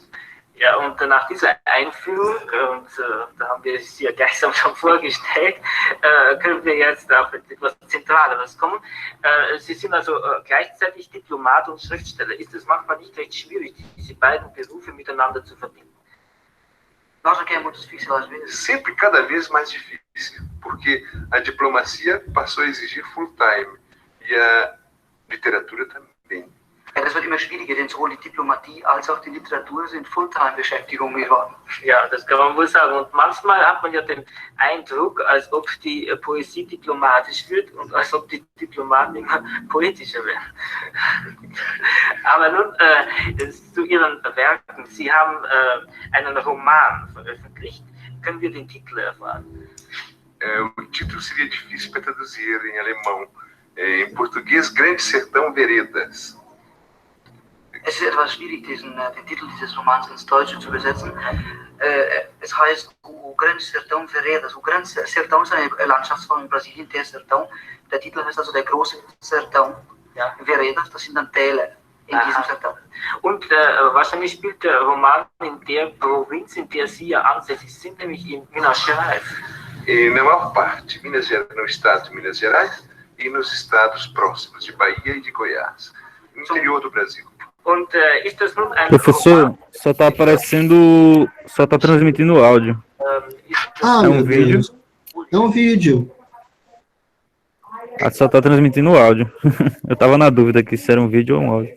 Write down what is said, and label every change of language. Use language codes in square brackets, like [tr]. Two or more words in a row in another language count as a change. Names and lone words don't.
[de] Ja, und nach dieser Einführung, und da haben wir es ja gleichsam schon vorgestellt, können wir jetzt auf etwas Zentraleres kommen. Sie sind also gleichzeitig Diplomat und Schriftsteller. Ist es manchmal nicht recht schwierig, diese beiden Berufe miteinander zu verbinden? [pt] Nós que é muito difícil às vezes. Sempre cada vez mais difícil, porque a diplomacia passou a exigir [en] full time [pt] e a literatura também. [de] Ja, das wird immer schwieriger, denn sowohl die Diplomatie als auch die Literatur sind Fulltime-Beschäftigung geworden. Ja, das kann man wohl sagen. Und manchmal hat man ja den Eindruck, als ob die Poesie diplomatisch wird und als ob die Diplomaten immer poetischer werden. Aber nun zu Ihren Werken. Sie haben einen Roman veröffentlicht. Können wir den Titel erfahren? [pt] O título seria difícil para traduzir em alemão. Em português, Grande Sertão Veredas. [de] Es ist etwas schwierig, den Titel dieses Romans ins Deutsche zu übersetzen. Es heißt O Grande Sertão Veredas. O Grande Sertão ist eine Landschaftsform in Brasilien, der Sertão. Der Titel heißt also der große Sertão. Ja. Veredas, das sind dann Täler in diesem Sertão. Und wahrscheinlich spielt der Roman in der Provinz, in der Sie ja ansässig sind, nämlich in Minas Gerais. [pt] Na maior parte, no estado de Minas Gerais e nos estados próximos de Bahia e de Goiás, no interior do Brasil. [de] Und ist das nun ein [pt] Professor, só tá aparecendo, só tá transmitindo o áudio. É um vídeo. É um vídeo. Ah, só tá transmitindo o áudio. Eu tava na dúvida aqui se era um vídeo ou um áudio.